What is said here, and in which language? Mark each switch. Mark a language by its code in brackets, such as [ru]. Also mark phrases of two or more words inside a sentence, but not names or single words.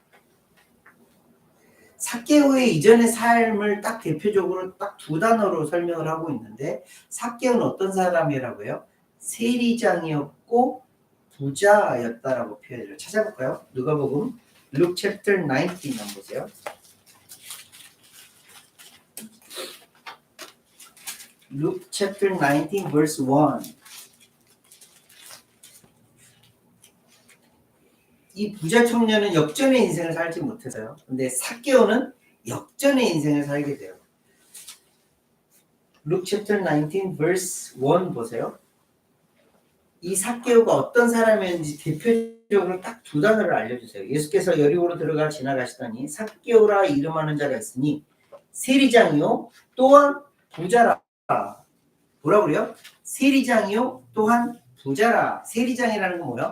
[ko] 삭개오의 이전의 삶을 딱 대표적으로 딱 두 단어로 설명을 하고 있는데 삭개오는 어떤 사람이라고요? 세리장이었고 부자였다라고 표현해요. 찾아볼까요? 누가복음 [en] Luke chapter 19 [ko] 한번 보세요. [en] Luke chapter 19 verse 1. [ko] 이 부자 청년은 역전의 인생을 살지 못해서요. 근데 삭개오는 역전의 인생을 살게 돼요. [en] Luke chapter 19 verse 1 보세요. [ko] 이 삭개오가 어떤 사람이었는지 대표적으로 딱 두 단어를 알려주세요. 예수께서 여리고로 들어가 지나가시더니 삭개오라 이름하는 자가 있으니 세리장이요 또한 부자라. 뭐라고 그래요? 세리장이요 또한 부자라. 세리장이라는 건 뭐예요?